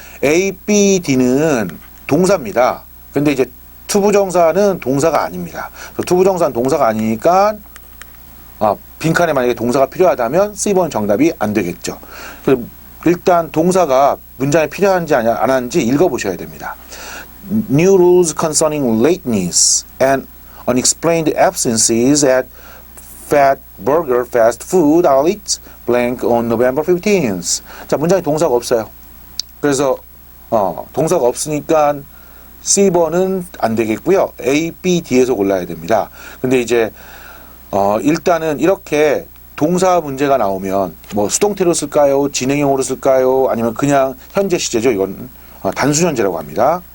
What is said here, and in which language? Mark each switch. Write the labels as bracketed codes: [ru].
[ko] A, B, D는 동사입니다. 근데 이제 투부정사는 동사가 아닙니다. 투부정사는 동사가 아니니까 빈칸에 만약에 동사가 필요하다면 C번 정답이 안 되겠죠. 일단 동사가 문장에 필요한지 안 하는지 읽어보셔야 됩니다. [en] New rules concerning lateness and unexplained absences at Fat Burger Fast Food Outlet blank on November 15th. [ko] 자, 문장에 동사가 없어요. 그래서 동사가 없으니까 C번은 안 되겠고요. A, B, D에서 골라야 됩니다. 근데 이제 일단은 이렇게 동사 문제가 나오면 뭐 수동태로 쓸까요? 진행형으로 쓸까요? 아니면 그냥 현재 시제죠. 이건 단순 현재라고 합니다.